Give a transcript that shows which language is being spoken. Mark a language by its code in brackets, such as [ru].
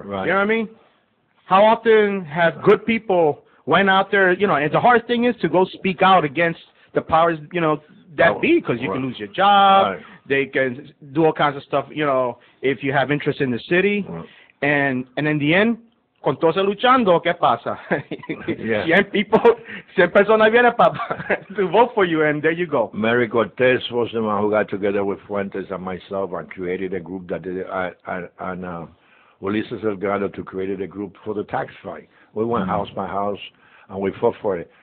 [en] Right. You know what I mean? How often have good people went out there, and the hard thing is to go speak out against the powers, that be, because you can lose your job. Right. They can do all kinds of stuff, if you have interest in the city. Right. And in the end, [es] con todos luchando, ¿qué pasa? [en] Yeah. 100 people, 100 personas vienen to vote for you, and there you go. Mary Cortez was the one who got together with Fuentes and myself and created a group that did, and Ulises Delgado to create a group for the tax fight. We went house by house and we fought for it.